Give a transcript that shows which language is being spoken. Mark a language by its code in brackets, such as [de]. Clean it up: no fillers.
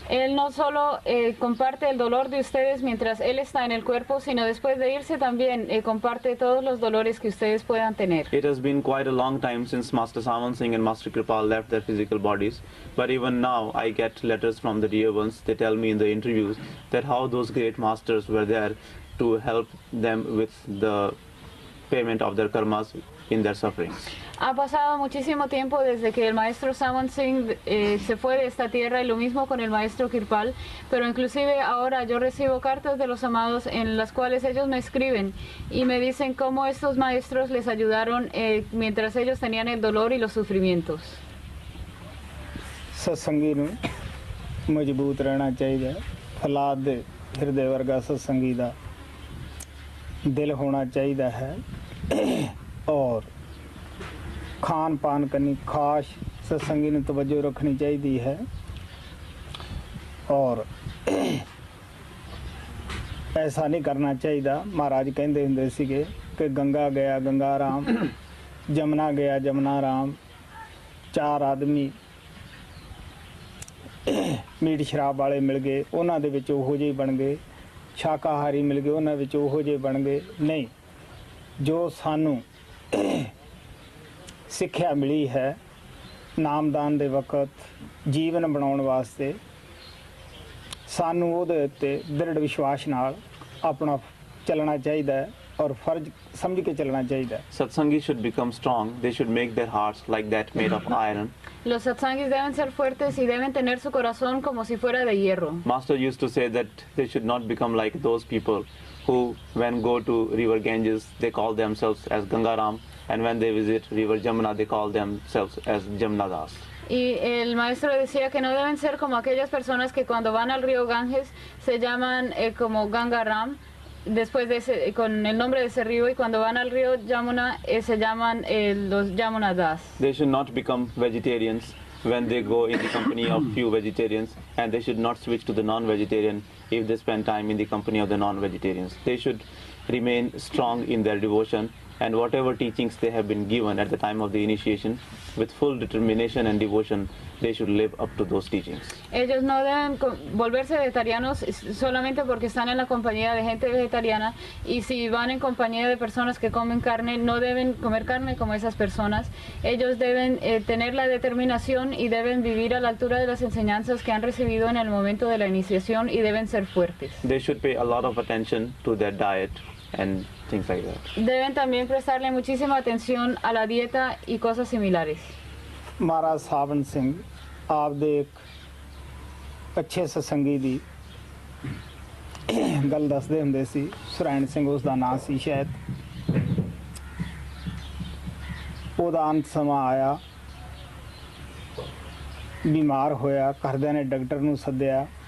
[es] Él no solo comparte el dolor de ustedes mientras él está en el cuerpo, sino después de irse también comparte todos los dolores que ustedes puedan tener. [en] It has been quite a long time since Master Sawan Singh and Master Kripal left their physical bodies, but even now I get letters from the dear ones. They tell me in the interviews that how those great masters were there to help them with the payment of their karmas in their sufferings. [es] Ha pasado muchísimo tiempo desde que el maestro Sawan Singh se fue de esta tierra y lo mismo con el maestro Kirpal, pero inclusive ahora yo recibo cartas de los amados en las cuales ellos me escriben y me dicen cómo estos maestros les ayudaron mientras ellos tenían el dolor y los sufrimientos. [pa] सत्संगी ਨੂੰ ਮਜ਼ਬੂਤ ਰਹਿਣਾ ਚਾਹੀਦਾ ਹਾਲਾਤ ਦੇ ਹਿਰਦੇ ਵਰਗਾ ਸਤਸੰਗੀ ਦਾ ਦਿਲ ਹੋਣਾ ਚਾਹੀਦਾ ਹੈ और खान पान करनी खास सत्संगी ने तवज्जो रखनी चाहिए है और ऐसा नहीं करना चाहिए। महाराज कहते हुंदे सीगे कि गंगा गया गंगा राम, जमुना गया जमुना राम, चार आदमी ਮੀਟ ਸ਼ਰਾਬ ਵਾਲੇ ਮਿਲ ਗਏ ਉਹਨਾਂ ਦੇ ਵਿੱਚ ਉਹੋ ਜਿਹੇ ਬਣ ਗਏ, ਸ਼ਾਕਾਹਾਰੀ ਮਿਲ ਗਏ ਉਹਨਾਂ ਵਿੱਚ ਉਹੋ ਜਿਹੇ ਬਣ ਗਏ। ਨਹੀਂ, ਜੋ ਸਾਨੂੰ ਸਿੱਖਿਆ ਮਿਲੀ ਹੈ ਨਾਮਦਾਨ ਦੇ ਵਕਤ ਜੀਵਨ ਬਣਾਉਣ ਵਾਸਤੇ, ਸਾਨੂੰ ਉਹਦੇ ਉੱਤੇ ਦ੍ਰਿੜ ਵਿਸ਼ਵਾਸ ਨਾਲ ਆਪਣਾ ਚੱਲਣਾ ਚਾਹੀਦਾ ਹੈ ਔਰ ਫਰਜ਼ ਸਮਝ ਕੇ ਚੱਲਣਾ ਚਾਹੀਦਾ ਹੈ। [en] Satsangis should become strong. They should make their hearts like that made of iron. [es] Los satsangis deben ser fuertes y deben tener su corazón como si fuera de hierro. [en] Master used to say that they should not become like those people who, when go to river Ganges, they call themselves as Gangaram, and when they visit river Jamuna, they call themselves as Jamnadas. [es] Y el maestro decía que no deben ser como aquellas personas que cuando van al río Ganges se llaman como Gangaram, después de ese, con el nombre de ese río, y cuando van al río Yamuna se llaman los Yamunadas. [en] They should not become vegetarians when they go in the company of few vegetarians, and they should not switch to the non-vegetarian if they spend time in the company of the non-vegetarians. They should remain strong in their devotion, and whatever teachings they have been given at the time of the initiation, with full determination and devotion, they should live up to those teachings. [es] Ellos no deben volverse vegetarianos solamente porque están en la compañía de gente vegetariana, y si van en compañía de personas que comen carne, no deben comer carne como esas personas. Ellos deben tener la determinación y deben vivir a la altura de las enseñanzas que han recibido en el momento de la iniciación, y deben ser fuertes. [en] They should pay a lot of attention to their diet and things like that. [es] Deben también prestarle muchísima atención a la dieta y cosas similares. [pa] ਮਹਾਰਾਜ ਸਾਵਨ ਸਿੰਘ ਆਪਦੇ ਇੱਕ ਅੱਛੇ ਸਤਸੰਗੀ ਦੀ ਗੱਲ ਦੱਸਦੇ ਹੁੰਦੇ ਸੀ। ਸੁਰੈਣ ਸਿੰਘ ਉਸ ਦਾ ਨਾਂ ਸੀ ਸ਼ਾਇਦ। ਉਹਦਾ ਅੰਤ ਸਮਾਂ ਆਇਆ, ਬਿਮਾਰ ਹੋਇਆ, ਘਰਦਿਆਂ ਨੇ ਡਾਕਟਰ ਨੂੰ ਸੱਦਿਆ।